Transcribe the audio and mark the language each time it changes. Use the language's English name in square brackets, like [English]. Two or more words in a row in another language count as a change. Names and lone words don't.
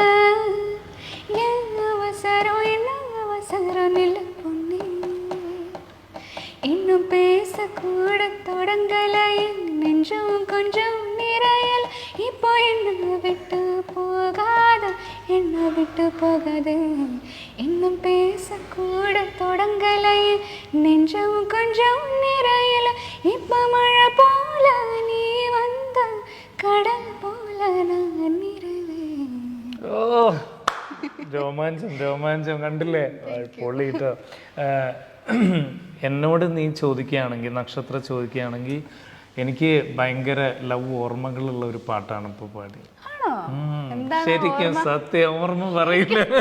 [Tamil] அவசரம் நில பொண்ணு இன்னும் பேசக்கூட தொடங்கல நெஞ்சம் கொஞ்சம் நிறையல் இப்போ என்ன விட்டு போகாது இன்னும் பேசக்கூட தொடங்கல நெஞ்சம் கொஞ்சம் நிறையல இப்ப மழை போல நீ வந்த கடல் போல நான் നിറവേ. [Malayalam] ഓ രോമാഞ്ചം കണ്ടില്ലേ? പൊള്ളിട്ടോ. എന്നോട് നീ ചോദിക്കുകയാണെങ്കിൽ നക്ഷത്ര ചോദിക്കുകയാണെങ്കിൽ എനിക്ക് ഭയങ്കര ലവ് ഓർമ്മകളുള്ള ഒരു പാട്ടാണ് ഇപ്പൊ പാടി. ശരിക്കും സത്യം ഓർമ്മ പറയില്ല.